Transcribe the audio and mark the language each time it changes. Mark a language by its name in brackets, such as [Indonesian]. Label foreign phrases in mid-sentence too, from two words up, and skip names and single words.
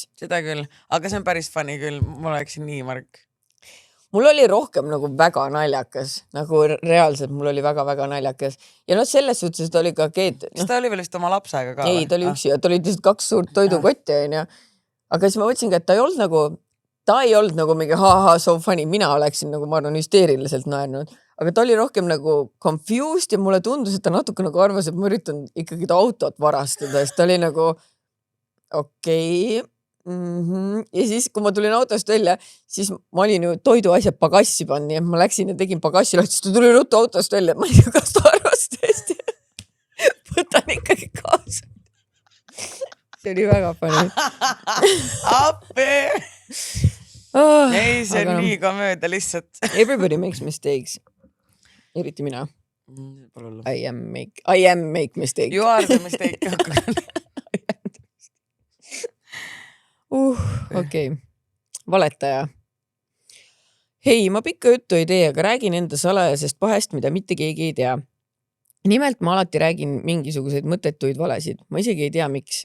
[Estonian] Seda küll, aga see on päris funny küll, mul oleks nii Mark. Mul oli rohkem nagu väga naljakas, nagu reaalselt mul oli väga-väga naljakas. Ja selles suhtes, et oli ka Keet. Kas ta oli veel vist oma lapsega ka? Ei, ta oli üksi ja ta oli lihtsalt 2 suurt toidukotti. Aga siis ma võtsin ka, et ta ei olnud nagu mingi [English] so funny, [Estonian] mina oleksin nagu, ma arvan, hüsteeriliselt naernud. Aga ta oli rohkem nagu confused ja mulle tundus, et ta natuke nagu arvas, et ma üritan ikkagi ta autot varastada. Siis ta oli nagu okei. Ja siis, kui ma tulin autost välja, siis ma olin ju toiduasjad pagassi panni ja ma läksin ja tegin pagassi lahti, siis ta tuli ruttu autost välja, et ma ei tea, kas ta arvas tõesti. Võtan ikkagi kaasa. See oli väga funny. Appi! Ei, see on nii komööda lihtsalt. [English] Everybody makes mistakes. [Estonian] Eriti mina. [English] I am make mistake. You are the mistake. [Estonian] Okei. Valetaja. Hei, ma pikka juttu ei tee, aga räägin enda salajasest pahest, mida mitte keegi ei tea. Nimelt ma alati räägin mingisuguseid mõttetuid valesid. Ma isegi ei tea, miks.